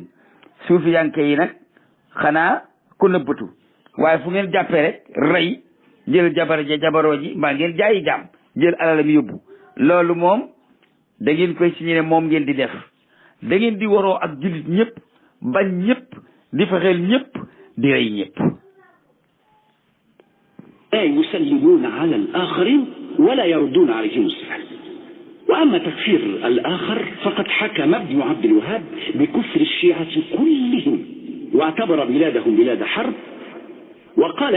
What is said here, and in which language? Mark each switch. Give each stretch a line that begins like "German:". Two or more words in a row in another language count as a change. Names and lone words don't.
Wolof: suufiyanke yi nag xanaa ku nëbbatu waaye fu ngeen jàppee rek rey jël jabaroo ji mbaa ngeen jaayi jaam jël alalam yóbbu loolu moom da ngeen koy signé ne moom ngeen di def. da ngeen di waroo ak jullit ñëpp bañ ñëpp di fexeel ñëpp di rey ñëpp.
Arabic: لا يسلمون على الآخرين ولا يردون عليهم السلام. وأما تكفير الآخر فقد حكم ابن عبد الوهاب بكفر الشيعة كلهم واعتبر بلادهم بلاد حرب، وقال